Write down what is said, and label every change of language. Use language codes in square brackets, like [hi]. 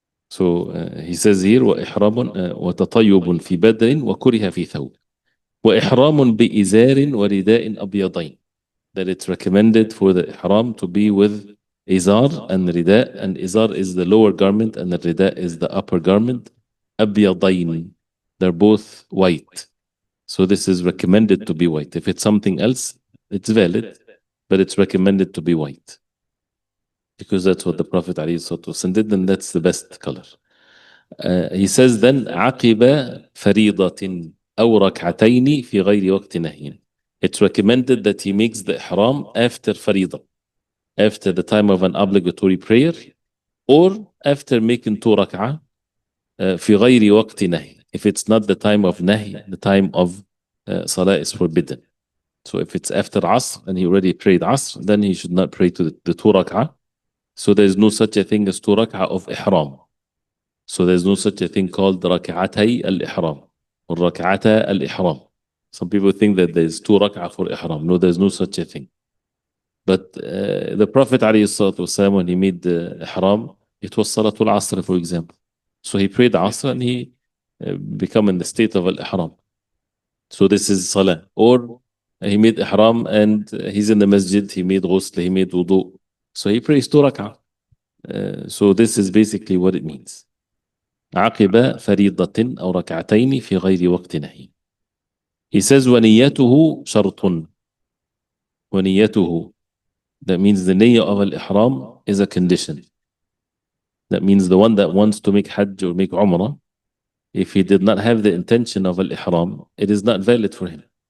[en] So he says here [ar] وإحرام وتطيب في بدر وكره في ثوب وإحرام بإزار ورداء أبيضين, [en] that it's recommended for the ihram to be with izar and rida, and izar is the lower garment and the rida is the upper garment. [ar] أبيضين, [en] they're both white. So this is recommended to be white. If it's something else, it's valid, but it's recommended to be white because that's what the Prophet ﷺ did, and that's the best color. He says then [ar] عقب فريضة أو ركعتين في غير وقت نهي. [en] It's recommended that he makes the ihram after faridah, after the time of an obligatory prayer, or after making 2 rak'ah [ar] في غير وقت نهي. [en] If it's not the time of nahi, the time of salah is forbidden. So if it's after Asr and he already prayed Asr, then he should not pray to the 2 rak'ah. So there's no such a thing as 2 rak'ah of ihram. So there's no such a thing called rak'atay al-ihram or rak'ata al-ihram. Some people think that there's 2 rak'ah for ihram. No, there's no such a thing. But the Prophet ﷺ, when he made the ihram, it was Salatul Asr, for example. So he prayed Asr and he become in the state of al-ihram. So this is salah. Or he made ihram and he's in the masjid, he made ghusl, he made wudu. So he prays 2 rak'ah. So this is basically what it means. [ar] عقب فريضة أو ركعتين في غير وقت نهي. [en] He says [ar] ونيته شرط. ونيته, [en] that means the niyyah of al-ihram is a condition. That means the one that wants to make hajj or make umrah, if he did not have the intention of al-ihram, it is not valid for him.